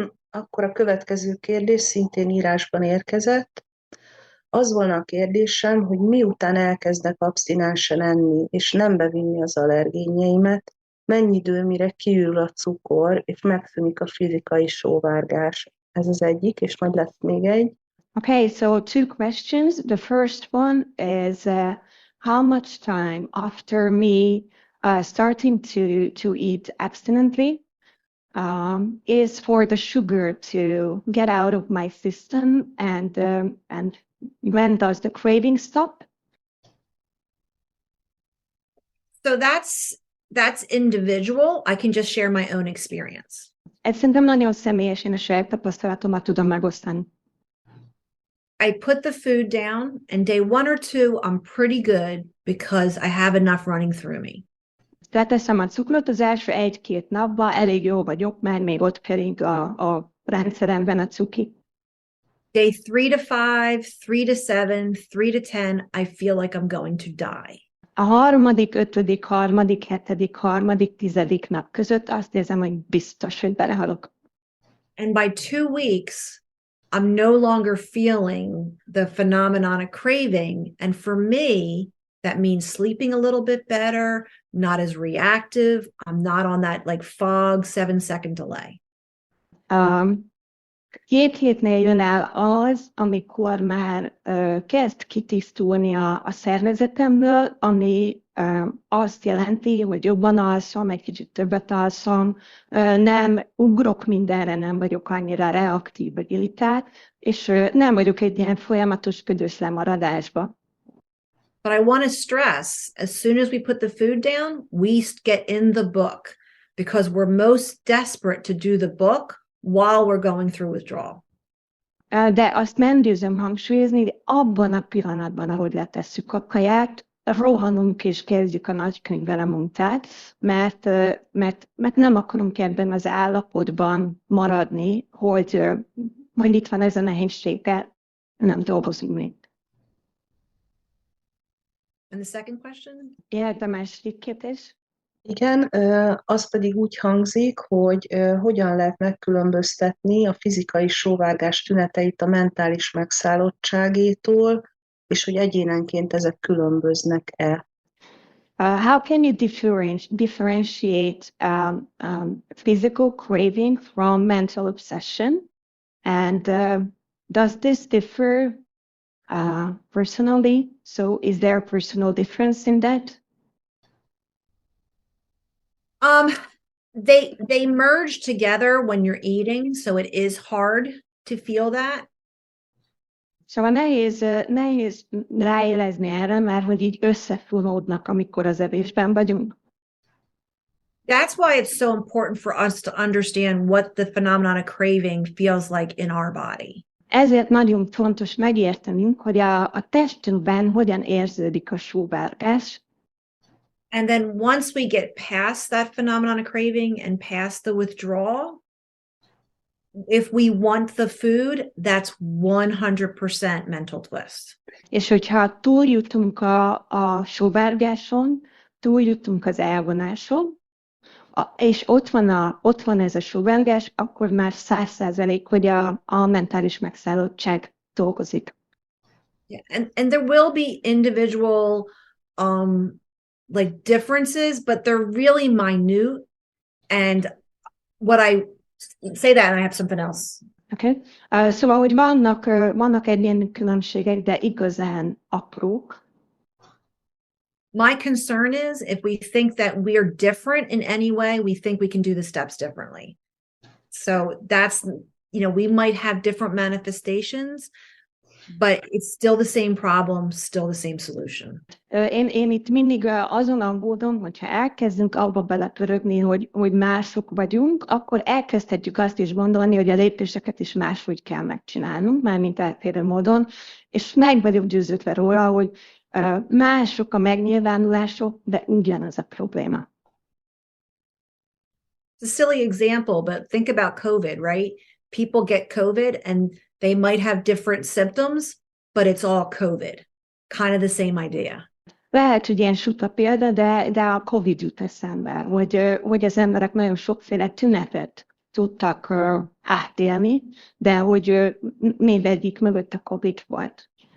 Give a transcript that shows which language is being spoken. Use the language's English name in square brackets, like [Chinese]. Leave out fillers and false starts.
[Hungarian] Akkor a következő kérdés szintén írásban érkezett. Az volna a kérdésem, hogy miután elkezdek abstinensen enni, és nem bevinni az allergénjeimet, mennyi idő, mire kiürül a cukor, és megszűnik a fizikai sóvárgás. Ez az egyik, és majd lesz még egy. [English] Okay, so 2 questions. The first one is how much time after me starting to eat abstinently is for the sugar to get out of my system, and when does the craving stop? So that's individual. I can just share my own experience. [Hungarian] Ez szerintem nagyon személyes, én a saját tapasztalatomat tudom megosztani. [English] I put the food down, and day 1 or 2, I'm pretty good because I have enough running through me. [Hungarian] Leteszem a cukrot, az első 1-2 napban elég jó vagyok, mert még ott kering a rendszeremben a cuki. [English] Day 3 to 5, 3 to 7, 3 to 10, I feel like I'm going to die. [Hungarian] A 3., 5., 3., 7., 3., 10. nap között azt érzem, hogy biztos, hogy belehalok. [English] And by 2 weeks, I'm no longer feeling the phenomenon of craving. And for me, that means sleeping a little bit better, not as reactive. I'm not on that like fog 7-second delay. [Hungarian] 2 hétnél jön el az, amikor már kezd kitisztulni a szervezetemből, ami azt jelenti, hogy jobban alszom, egy kicsit többet alszom, nem ugrok mindenre, nem vagyok annyira reaktív vagy irritált, és nem vagyok egy ilyen folyamatos ködös lemaradásba. [English] But I want to stress, as soon as we put the food down, we get in the book because we're most desperate to do the book while we're going through withdrawal. [Hungarian] De azt nem győzöm hangsúlyozni, hogy abban a pillanatban, ahogy letesszük a kaját, rohanunk és kezdjük a nagykönyvvel a munkát, mert nem akarunk ebben az állapotban maradni, hogy itt van ez a nehézséggel, nem dolgozunk még. [English] And the second question? [Hungarian] A második kérdés. Igen, az pedig úgy hangzik, hogy hogyan lehet megkülönböztetni a fizikai sóvárgás tüneteit a mentális megszállottságétól, és hogy egyénenként ezek különböznek-e. [English] How can you differentiate physical craving from mental obsession? And does this differ personally? So is there a personal difference in that? They merge together when you're eating, so it is hard to feel that. [Hungarian] Szóval nehéz ráélezni erre, mert hogy így összefonódnak, amikor az evésben vagyunk. [English] That's why it's so important for us to understand what the phenomenon of craving feels like in our body. [Hungarian] Ezért nagyon fontos megértenünk, hogy a testünkben hogyan érződik a sóvárgás. [English] And then once we get past that phenomenon of craving and past the withdrawal, if we want the food, that's 100% mental twist. [Hungarian] És hogyha túljutunk a sóvárgáson, túljutunk az elvonáson, és ott van ez a sóvárgás, akkor már 100%, hogy a mentális megszállottság dolgozik. [English] Yeah. And there will be individual like differences, but they're really minute. And what I say that, and I have something else. Okay. [Hungarian] Szóval, hogy vannak ilyen különbségek, de igazán aprók. [English] My concern is if we think that we're different in any way, we think we can do the steps differently. So that's, we might have different manifestations, but it's still the same problem, still the same solution. [Hungarian] Én itt mindig azon aggódom, hogyha elkezdünk abba belepörögni, hogy mások vagyunk, akkor elkezdhetjük azt is gondolni, hogy a lépéseket is máshogy kell megcsinálnunk, mármint eltérő módon, és meg vagyok győződve róla, hogy mások a megnyilvánulások, de ugyanaz a probléma. [English] It's a silly example, but think about COVID, right? People get COVID and they might have different symptoms, but it's all COVID. Kind of the same idea. [Hungarian] Lehet, hogy ilyen suta példa, de a COVID jut eszembe, hogy az emberek nagyon sokféle tünetet tudtak átélni, de hogy mindegyik mögött a COVID volt.